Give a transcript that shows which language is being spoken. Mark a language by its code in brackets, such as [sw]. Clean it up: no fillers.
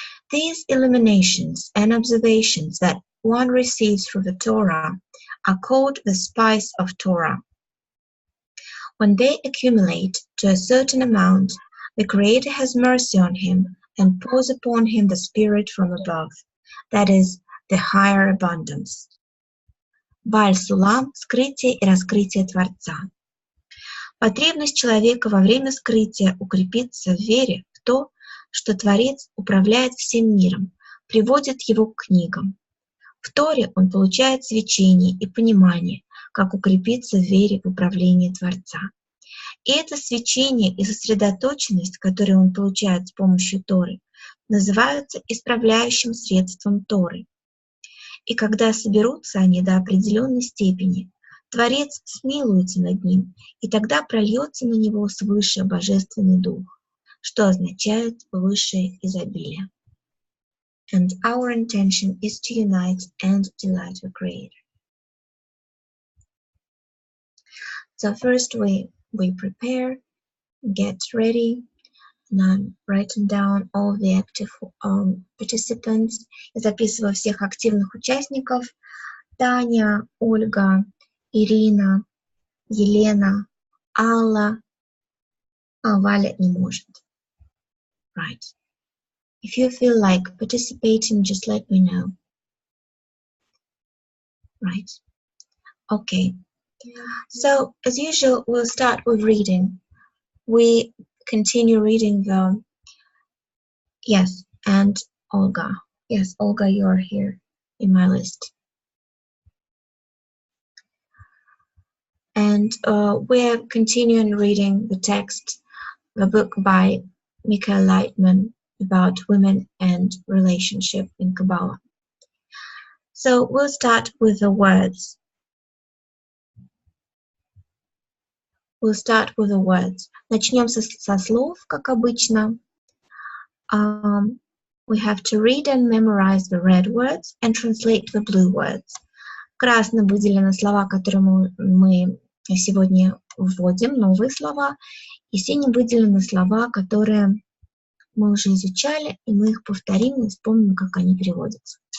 [en] These illuminations and observations that one receives through the Torah are called the spice of Torah. When they accumulate to a certain amount, the Creator has mercy on him and pours upon him the Spirit from above, that is, the higher abundance. [ru] Бааль-Сулам – скрытие и раскрытие Творца. Потребность человека во время скрытия укрепиться в вере в то, что Творец управляет всем миром, приводит его к книгам. В Торе он получает свечение и понимание, как укрепиться в вере в управление Творца. И это свечение и сосредоточенность, которые он получает с помощью Торы, называются исправляющим средством Торы. И когда соберутся они до определенной степени, Творец смилуется над ним, и тогда прольется на него свыше Божественный Дух, что означает высшее изобилие. [en] And our intention is to unite and delight the Creator. So first we prepare, get ready, and I'm writing down all the active participants. [ru] Я записываю всех активных участников. Таня, Ольга, Ирина, Елена, Алла. Валя не может. [en] Right. If you feel like participating, just let me know. Right. Okay. So, as usual, we'll start with reading. We continue reading the... Yes, and Olga. Yes, Olga, you're here in my list. And we're continuing reading the text, the book by Michael Lightman about women and relationship in Kabbalah. So we'll start with the words. We'll start with the words. [ru] Начнем со слов, как обычно. [en] We have to read and memorize the red words and translate the blue words. [ru] Красным выделены слова, которые мы сегодня вводим, новые слова. И синим выделены слова, которые мы уже изучали, и мы их повторим и вспомним, как они переводятся.